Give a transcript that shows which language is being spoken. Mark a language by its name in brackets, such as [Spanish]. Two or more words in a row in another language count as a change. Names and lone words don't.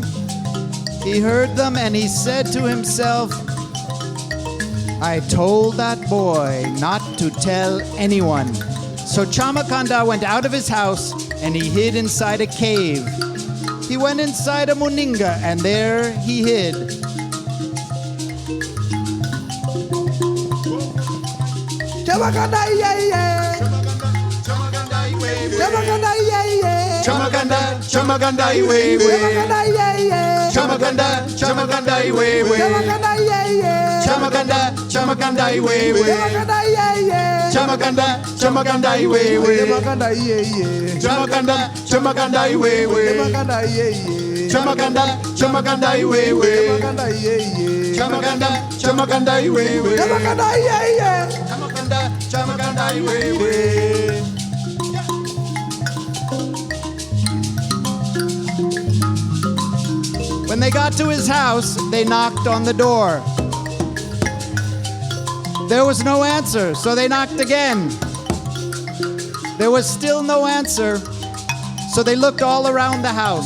[English] He heard them and he said to himself, I told that boy not to tell anyone. So Chamakanda went out of his house and he hid inside a cave. He went inside a Muninga and there he hid. Chamakanda yeah yeah. Chamakanda yeah yeah. [Bemba] Chamakanda, Chamakanda iwe iwe. [English] Chamakanda yeah yeah. [Bemba] Chamakanda, Chamakanda iwe iwe. [English] Chamakanda yeah yeah. [Bemba] Chamakanda, Chamakanda iwe iwe. [English] Chamakanda yeah yeah. [Bemba] Chamakanda, Chamakanda iwe iwe. [English] Chamakanda yeah yeah. [Bemba] Chamakanda, Chamakanda iwe iwe. [English] Chamakanda yeah yeah. [Bemba] Chamakanda, Chamakanda iwe iwe. [English] Chamakanda yeah yeah. [Bemba] Chamakanda, Chamakanda iwe iwe. [English] Chamakanda yeah yeah. [Bemba] Chamakanda, Chamakanda iwe iwe. [English] When they got to his house, they knocked on the door. There was no answer, so they knocked again. There was still no answer, so they looked all around the house.